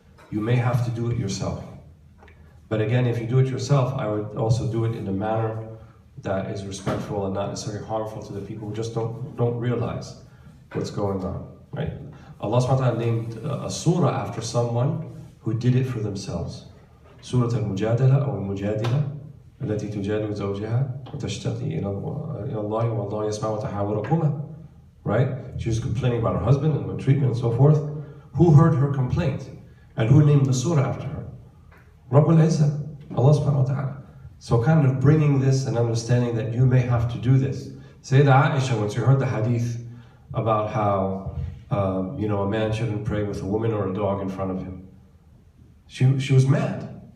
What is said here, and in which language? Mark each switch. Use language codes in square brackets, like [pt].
[en] You may have to do it yourself. But again, if you do it yourself, I would also do it in a manner that is respectful and not necessarily harmful to the people who just don't realize what's going on, right? Allah subhanahu wa ta'ala named a surah after someone who did it for themselves. [ar] Surah al-Mujadala or al-Mujadila, التي تجادل زوجها وتشتكي إلى الله والله يسمع وتحاوركما. [en] Right? She was complaining about her husband and treatment and so forth. Who heard her complaint? And who named the surah after her? Rabbul Izzah, Allah subhanahu wa ta'ala. So kind of bringing this and understanding that you may have to do this. Sayyidah Aisha, when she heard the hadith about how a man shouldn't pray with a woman or a dog in front of him, she was mad.